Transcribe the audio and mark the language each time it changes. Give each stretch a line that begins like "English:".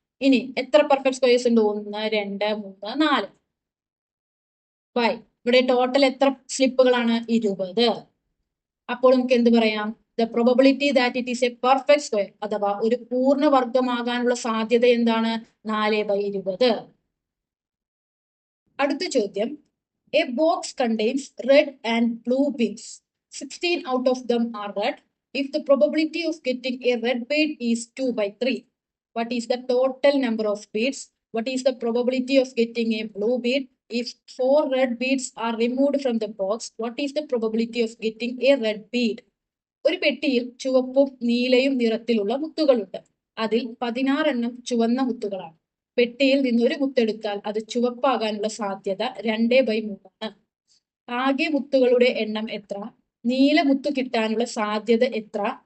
Malayalam: ഇനി എത്ര perfect squares ഉണ്ട്? 1, 2, 3, 4 ബൈ ഇവിടെ ടോട്ടൽ എത്ര സ്ലിപ്പുകളാണ്? 20. അപ്പോൾ നമുക്ക് എന്ത് പറയാം?
English: the probability that it is a perfect square
Malayalam: അഥവാ ഒരു പൂർണ്ണവർഗമാകാനുള്ള സാധ്യത എന്താണ്?
English: 4/20.
Malayalam: അടുത്ത ചോദ്യം,
English: A box contains red and blue beads. 16 out of them are red. If the probability of getting a red bead is 2/3, what is the total number of beads? What is the probability of getting a blue bead? If 4 red beads are removed from the box, what is the probability of getting a red bead?
Malayalam: ഒരു പെട്ടിയിൽ ചുവപ്പും നീലയും നിറത്തിലുള്ള മുത്തുകളുണ്ട്. അതിൽ 16 എണ്ണം ചുവന്ന മുത്തുകളാണ്. പെട്ടിയിൽ നിന്ന് ഒരു മുത്തെടുത്താൽ അത് ചുവപ്പാകാനുള്ള സാധ്യത 2/3 ആണ്. ആകെ മുത്തുകളുടെ എണ്ണം എത്ര? നീല മുത്തു കിട്ടാനുള്ള സാധ്യത എത്ര?